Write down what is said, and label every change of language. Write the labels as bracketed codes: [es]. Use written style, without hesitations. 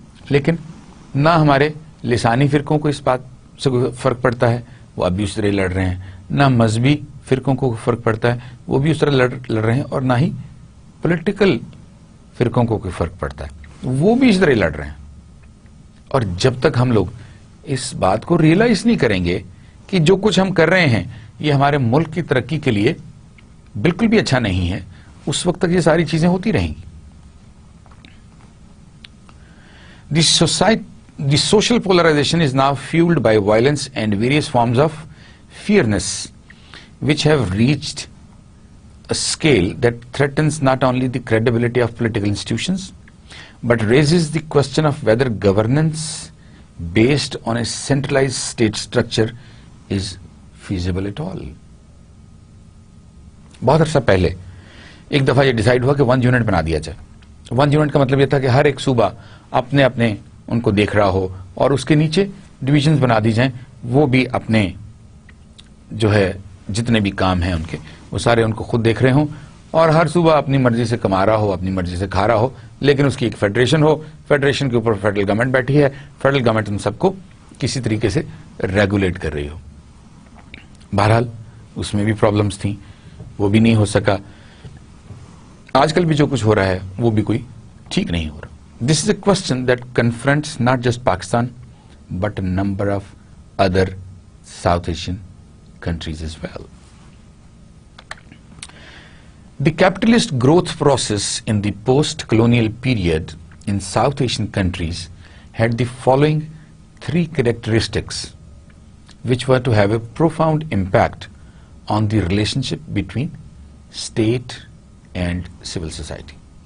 [ur] لیکن نہ ہمارے لسانی فرقوں کو اس بات سے کوئی فرق پڑتا ہے، وہ اب بھی اس طرح لڑ رہے ہیں، نہ مذہبی فرقوں کو فرق پڑتا ہے، وہ بھی اس طرح لڑ رہے ہیں، اور نہ ہی پولیٹیکل فرقوں کو کوئی فرق پڑتا ہے، وہ بھی اس طرح لڑ رہے ہیں. اور جب تک ہم لوگ اس بات کو ریئلائز نہیں کریں گے کہ جو کچھ ہم کر رہے ہیں یہ ہمارے ملک کی ترقی کے لیے بالکل بھی اچھا نہیں ہے، اس وقت تک یہ ساری چیزیں ہوتی رہیں گی. [en] The social polarization is now fueled by violence and various forms of fearness, which have reached a scale that threatens not only the credibility of political institutions, but raises the question of whether governance based on a centralized state structure is feasible at all. [ur] بہت عرصہ پہلے ایک دفعہ یہ decide ہوا کہ 1 unit بنا دیا جائے. 1 یونٹ کا مطلب یہ تھا کہ ہر ایک صوبہ اپنے اپنے ان کو دیکھ رہا ہو اور اس کے نیچے ڈویژنز بنا دی جائیں، وہ بھی اپنے جو ہے جتنے بھی کام ہیں ان کے وہ سارے ان کو خود دیکھ رہے ہوں، اور ہر صوبہ اپنی مرضی سے کما رہا ہو، اپنی مرضی سے کھا رہا ہو، لیکن اس کی ایک فیڈریشن ہو، فیڈریشن کے اوپر فیڈرل گورنمنٹ بیٹھی ہے، فیڈرل گورنمنٹ ان سب کو کسی طریقے سے ریگولیٹ کر رہی ہو. بہرحال اس میں بھی پرابلمز تھیں، وہ بھی نہیں ہو سکا. آج کل بھی جو کچھ ہو رہا ہے وہ بھی کوئی ٹھیک نہیں ہو رہا. [en] This is a question that confronts not just Pakistan but a number of other South Asian countries as well. The capitalist growth process in the post-colonial period in South Asian countries had the following 3 characteristics which were to have a profound impact on the relationship between state and civil society.